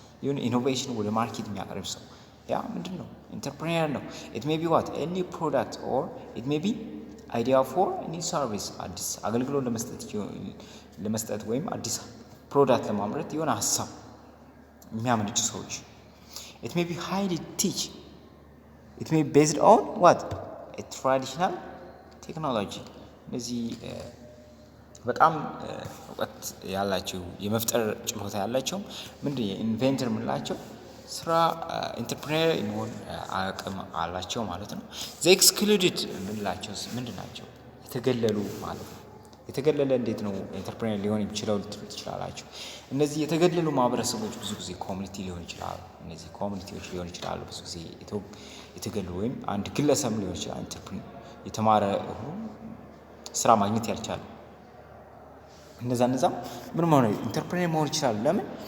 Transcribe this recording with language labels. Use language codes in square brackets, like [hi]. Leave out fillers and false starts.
[am] ይሁን ኢኖቬሽን ወደ ማርኬት የሚያቀርብ ሰው ያ ምንድን ነው? ኢንተርፕሬነር ነው። [en] it may be what? a new product or it may be idea for a new service. [am] አዲስ አገልግሎት ለመስጠት ወይም አዲስ ፕሮዳክት ለማምረት የሆነ ሀሳብ የሚያመነጩ ሰዎች [en] it may be highly teach, it may be based on what? a traditional technology. [am] እነዚህ በጣም እውቀት ያላቸው የመፍጠር ችሎታ ያላቸው ምንድን ኢንቨንተር ምንላቸው ስራ ኢንተርፕሬነር የመሆን አቅም አላቸው ማለት ነው። [en] the excluded [am] ምንላቸው ምንድን ናቸው? የተገለሉ ማለት ነው። የተገለለ እንዴት ነው ኢንተርፕሬነር ሊሆን የሚችለው ልትሉ ትችላላችሁ። እነዚህ የተገለሉ ማህበረሰቦች ብዙ ጊዜ ኮሚኒቲ ሊሆን ይችላሉ። እነዚህ ኮሚኒቲዎች ሊሆን ይችላሉ ብዙ ጊዜ የተገለሉ ወይም አንድ ግለሰብ ሊሆን ይችላል የተማረ ስራ ማግኘት ያልቻለ እነዛ ምን መሆን ኢንተርፕሬነር መሆን ይችላል። ለምን?